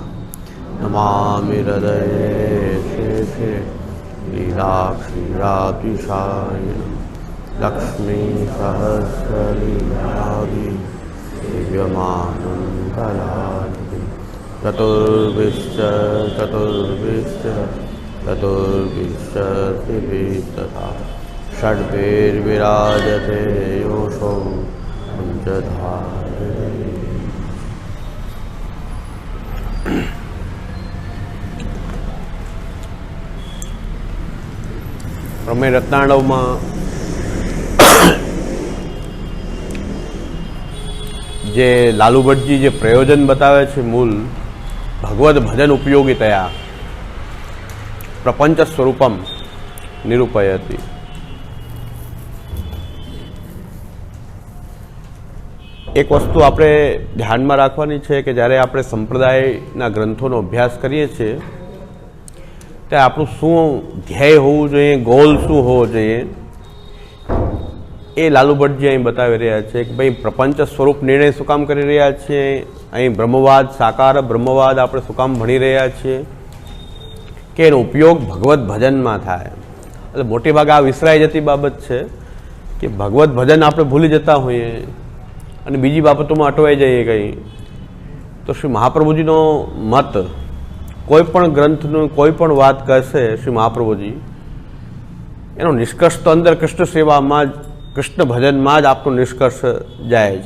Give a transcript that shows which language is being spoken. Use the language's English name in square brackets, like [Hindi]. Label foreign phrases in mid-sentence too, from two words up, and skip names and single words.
[Sanskrit] नमामि हृदये शेषे लीलाक्षीराब्धिशायिनं लक्ष्मीसहस्रलीलाभि दिव्यमानं कलानिधिं चतुर्विंशतिभिस्तथा षड्भिर्विराजते योषो पञ्चधारे। [Gujarati] પ્રમેય રત્નાણવ માં જે લાલુ ભટ્ટજી જે પ્રયોજન બતાવે છે [Sanskrit] मूल भगवद भजन उपयोगितया प्रपंच स्वरूपम निरूपयति। [Gujarati] એક વસ્તુ આપણે ધ્યાન માં રાખવાની છે કે જ્યારે આપણે સંપ્રદાયના ગ્રંથોનો અભ્યાસ કરીએ છીએ ત્યારે આપણું શું ધ્યેય હોવું જોઈએ, ગોલ શું હોવો જોઈએ એ લાલુ ભટ્ટજી અહીં બતાવી રહ્યા છે કે ભાઈ પ્રપંચ સ્વરૂપ નિર્ણય શું કામ કરી રહ્યા છીએ, અહીં બ્રહ્મવાદ સાકાર બ્રહ્મવાદ આપણે શું કામ ભણી રહ્યા છીએ કે એનો ઉપયોગ ભગવત ભજન માં થાય। એટલે મોટે ભાગે આ વિસરાઈ જતી બાબત છે કે ભગવત ભજન આપણે ભૂલી જતા હોઈએ અને બીજી બાબતોમાં અટવાઈ જઈએ કંઈ તો શ્રી મહાપ્રભુજીનો મત કોઈપણ ગ્રંથનું કોઈપણ વાત કહેશે શ્રી મહાપ્રભુજી એનો નિષ્કર્ષ તો અંદર કૃષ્ણ સેવામાં જ કૃષ્ણ ભજનમાં જ આપણો નિષ્કર્ષ જાય છે।